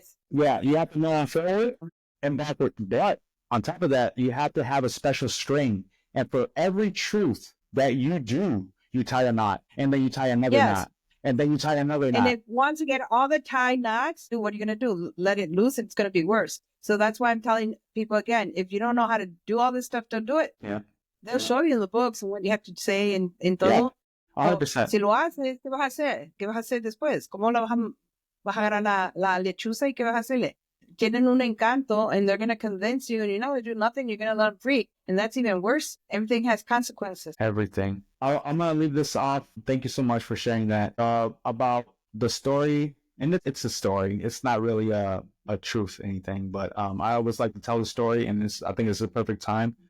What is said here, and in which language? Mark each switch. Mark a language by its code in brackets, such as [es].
[en] Yeah, you have to know forward and backward. But on top of that, you have to have a special string, and for every truth that you do, you tie a knot, and then you tie another knot, and then you tie another knot. And if once you get all the tie knots, what are you going to do? Let it loose, it's going to be worse. So that's why I'm telling people again, if you don't know how to do all this stuff, don't do it. Yeah. They'll show you in the books and what you have to say in todo. 100%. [es] Si lo haces, ¿qué vas a hacer? ¿Qué vas a hacer después? ¿Cómo vas a agarrar la lechuza y qué vas a hacerle? Tienen un encanto, [en] and they're going to convince you, and they do nothing, you're going to let them free. And that's even worse. Everything has consequences. Everything. I'm going to leave this off. Thank you so much for sharing that. About the story, and it's a story. It's not really a truth or anything, but I always like to tell the story, and I think it's a perfect time.